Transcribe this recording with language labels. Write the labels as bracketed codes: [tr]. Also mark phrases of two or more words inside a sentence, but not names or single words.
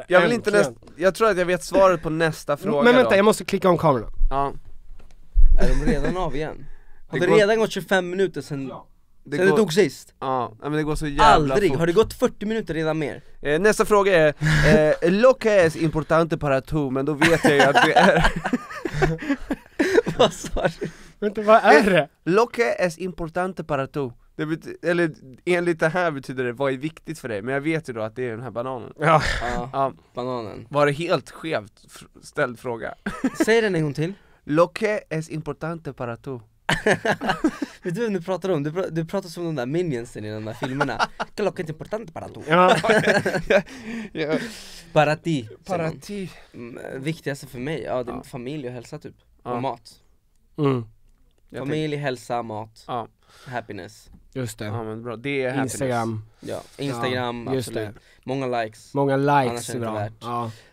[sv] jag tror att jag vet svaret på nästa fråga. Men vänta, jag måste klicka om kameran. Ja. Är de redan av igen? Har det redan gått 25 minuter sen det tog sist? Ja, men det går så jävla aldrig, fort. Har det gått 40 minuter redan mer? Nästa fråga är [es] lo que es importante para tú, [sv] men då vet jag ju att det är vad sa du? Vänta, vad är det? [es] Lo que es importante para tu. [sv] Eller enligt det här betyder det vad är viktigt för dig. Men jag vet ju då att det är den här bananen. Ja, bananen. Var det helt skevt ställd fråga? Säg den en gång till. [es] Lo que es importante para tu. [sv] Vet du vem du pratar om? Du pratar som de där minionsen i de där filmerna. [es] Que lo que es importante para tu. [sv] Ja. [es] Para ti. [sv] Viktigaste för mig, det är familj och hälsa typ. Och mat. Familj, hälsa, mat. Happiness. Just det. Ja, men bra. Det är happiness. Instagram. Ja, Instagram, just absolut. det. Många likes. Annars är det bra. Ja.